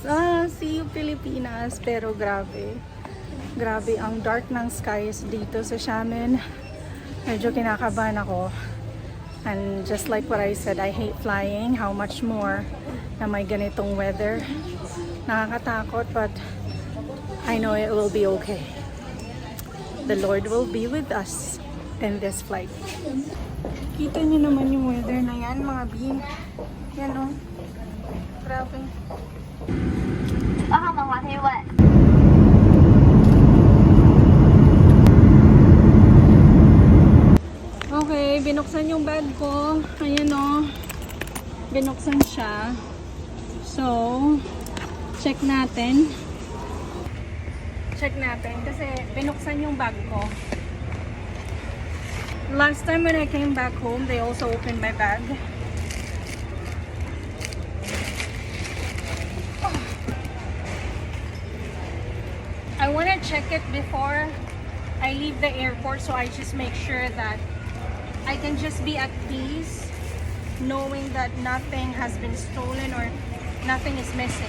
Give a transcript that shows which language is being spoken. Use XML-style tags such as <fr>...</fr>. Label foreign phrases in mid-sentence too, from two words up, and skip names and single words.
<en>See you</en> <tl>Pilipinas. Pero grabe. Grabe ang dark ng skies dito sa Xiamen. Medyo kinakabahan ako.</tl> <en>And just like what I said, I hate flying. How much more</en> <tl>na may ganitong weather. Nakakatakot,</tl> <en>but I know it will be okay. The Lord will be with us in this flight.</en> <tl>Kita niyo naman yung weather na yan, mga B. Yan o. Grabe.</tl> <zh>2 号门滑梯位。</zh> <tl>Okay, binuksan yung bag ko. Ayan o. Binuksan siya. So, check natin. Check natin kasi binuksan yung bag ko.</tl> <en>Last time when I came back home, they also opened my bag. I want to check it before I leave the airport, so I just make sure that I can just be at peace knowing that nothing has been stolen or nothing is missing.</en>